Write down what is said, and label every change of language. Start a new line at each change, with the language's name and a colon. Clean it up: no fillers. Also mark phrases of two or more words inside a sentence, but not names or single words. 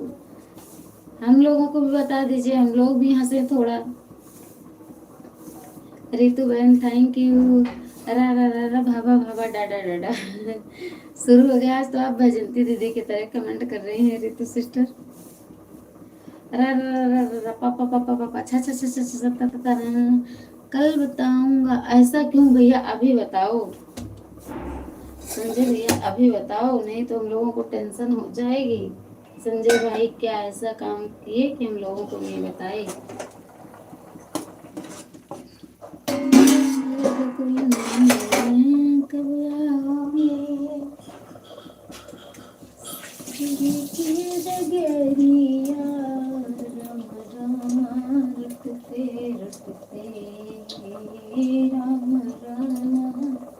Hindi: हम लोगों को भी बता दीजिए, हम लोग भी हंसे थोड़ा। रितु बहन
English: thank you. रा रा रा रा भाभा भाभा डाडा डाडा
Hindi: शुरू हो गया आज तो। आप भजंती दीदी की तरह कमेंट कर रही हैं रितु सिस्टर। रा रा रा रा रा पापा पापा पापा छा छा छा छा छा ता ता ता रा। कल बताऊंगा। ऐसा क्यों भैया, अभी बताओ संजय भैया, अभी बताओ, नहीं तो हम लोगों को टेंशन हो जाएगी। संजय भाई क्या ऐसा काम किए कि हम लोगों को नहीं बताए? कब आओगे डगरिया, राम राम रटते रटते, राम राम